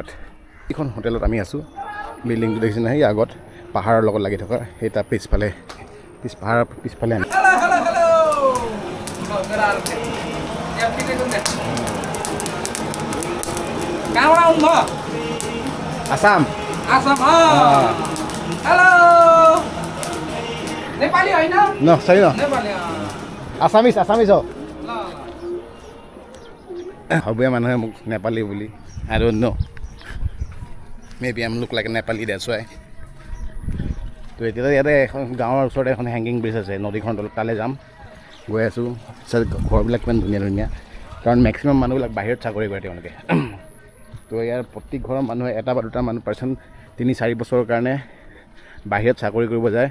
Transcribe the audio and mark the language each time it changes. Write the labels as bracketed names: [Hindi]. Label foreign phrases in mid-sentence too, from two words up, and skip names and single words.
[Assamese] এইখন হোটেলত আমি আছোঁ। বিল্ডিংটো দেখিছে নহয়, আগত পাহাৰৰ লগত লাগি থকা, সেই তাৰ পিছফালে পাহাৰৰ পিছফালে আমি [English] আসাম আসাম [Nepali] हेलो नेपाली होइन न सही न नेपाली आसामिज हो हबुया [Assamese] মানুহে মোক নেপালী বুলি [English] I don't know, maybe I'm look like a Nepali, that's why. [Assamese] তো এতিয়া ইয়াতে এখন গাঁৱৰ ওচৰতে এখন হেংগিং ব্ৰিজ আছে, নদীখন তলত তালৈ যাম। গৈ আছোঁ। ঘৰবিলাক কিমান ধুনীয়া ধুনীয়া, কাৰণ মেক্সিমাম মানুহবিলাক বাহিৰত চাকৰি কৰে তেওঁলোকে। তো ইয়াৰ প্ৰতি ঘৰৰ মানুহে এটা বা দুটা মানুহ পাৰ্চন 3-4 বছৰৰ কাৰণে বাহিৰত চাকৰি কৰিব যায়।